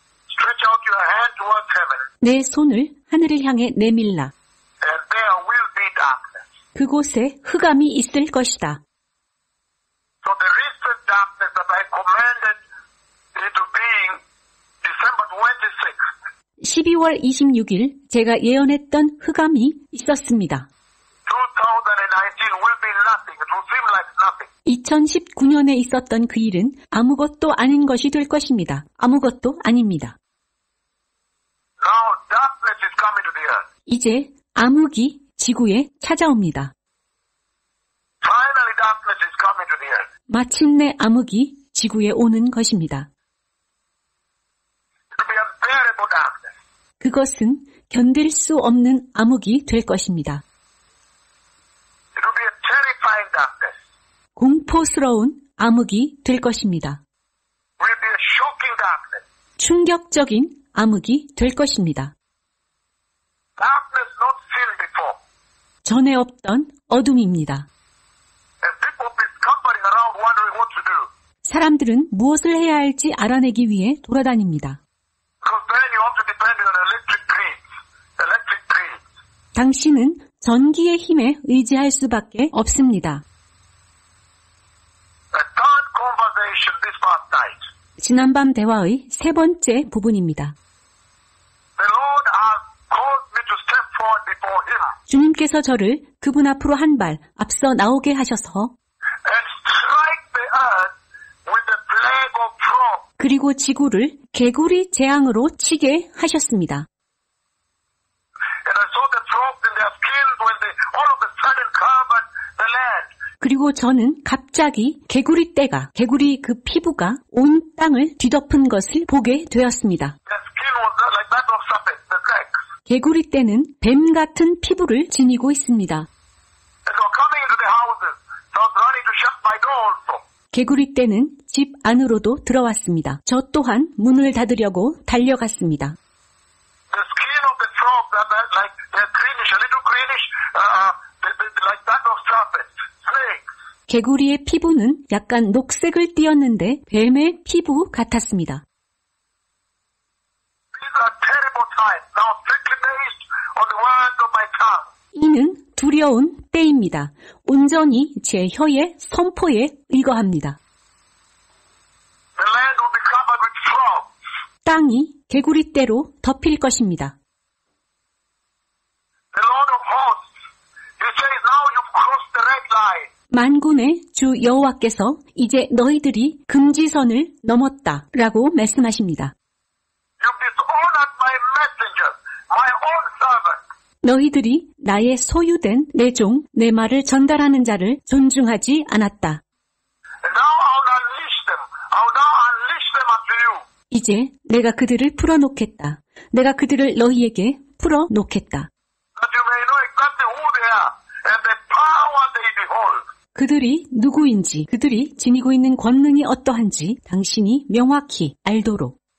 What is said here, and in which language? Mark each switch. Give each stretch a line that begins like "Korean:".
English: Stretch out your hand towards heaven,
Korean: 내 손을 하늘을 향해 내밀라.
English: and there will be darkness.
Korean: 그곳에 흑암이 있을 것이다.
English: So the recent darkness that I commanded into being December 26th,
Korean: 12월 26일 제가 예언했던 흑암이 있었습니다.
English: 2019 will be nothing. It will seem like nothing.
Korean: 2019년에 있었던 그 일은 아무것도 아닌 것이 될 것입니다. 아무것도 아닙니다.
English: Now darkness is coming to the earth.
Korean: 이제 암흑이 지구에 찾아옵니다.
English: Finally darkness is coming to the earth.
Korean: 마침내 암흑이 지구에 오는 것입니다.
English: It will be unbearable darkness.
Korean: 그것은 견딜 수 없는 암흑이 될 것입니다.
English: It will be a terrifying darkness.
Korean: 공포스러운 암흑이 될 것입니다.
English: It will be a shocking darkness.
Korean: 충격적인 암흑이 될 것입니다.
English: Darkness not seen before.
Korean: 전에 없던 어둠입니다.
English: And people will be scumbling around wondering what to do.
Korean: 사람들은 무엇을 해야 할지 알아내기 위해 돌아다닙니다.
English: Because then you have to depend on electric grids. Electric grids.
Korean: 당신은 전기의 힘에 의지할 수밖에 없습니다.
English: A third conversation this past night.
Korean: 지난밤 대화의 세 번째 부분입니다.
English: The Lord has caused me to step forward before Him
Korean: 주님께서 저를 그분 앞으로 한 발 앞서 나오게 하셔서
English: and strike the earth with the plague of frogs.
Korean: 그리고 지구를 개구리 재앙으로 치게 하셨습니다.
English: And I saw the frogs in their skins when they all of a sudden covered the land.
Korean: 그리고 저는 갑자기 개구리 그 피부가 온 땅을 뒤덮은 것을 보게 되었습니다.
English: Their skin was like that of serpents, the snakes.
Korean: 개구리 떼는 뱀 같은 피부를 지니고 있습니다.
English: And they were coming into the houses. So I was running to shut my door also.
Korean: 개구리 떼는 집 안으로도 들어왔습니다. 저 또한 문을 닫으려고 달려갔습니다.
English: The skin of the frogs are like they're greenish, a little greenish, like that of serpents, snakes.
Korean: 개구리의 피부는 약간 녹색을 띠었는데 뱀의 피부 같았습니다.
English: These are terrible times. Now strictly based on the words of my tongue.
Korean: 이는 두려운 때입니다. 온전히 제 혀의 선포에 의거합니다.
English: The land will be covered with frogs.
Korean: 땅이 개구리 떼로 덮일 것입니다.
English: The Lord of hosts, He says, now you've crossed the red line.
Korean: 만군의 주 여호와께서 이제 너희들이 금지선을 넘었다라고 말씀하십니다.
English: You've dishonored my messenger, my own servant.
Korean: 너희들이 나의 소유된 내 종, 내 말을 전달하는 자를 존중하지 않았다.
English: And now I'll unleash them. I'll now unleash them unto you.
Korean: 이제 내가 그들을 풀어놓겠다. 내가 그들을 너희에게 풀어놓겠다.
English: That you may know exactly who they are and the power they behold.
Korean: 그들이 누구인지, 그들이 지니고 있는 권능이 어떠한지 당신이 명확히 알도록.